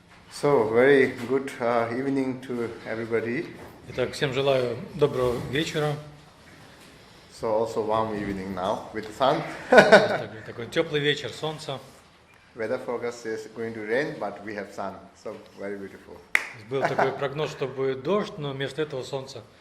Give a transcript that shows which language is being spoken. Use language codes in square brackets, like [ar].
[en] So, very good evening to everybody. [ru] Итак, всем желаю доброго вечера. [en] So, also warm evening now with the sun. [ru] Такой теплый вечер, солнце. [en] Weather forecast is going to rain, but we have sun. So, very beautiful. [ru] Был такой прогноз, что будет дождь, но вместо этого солнце.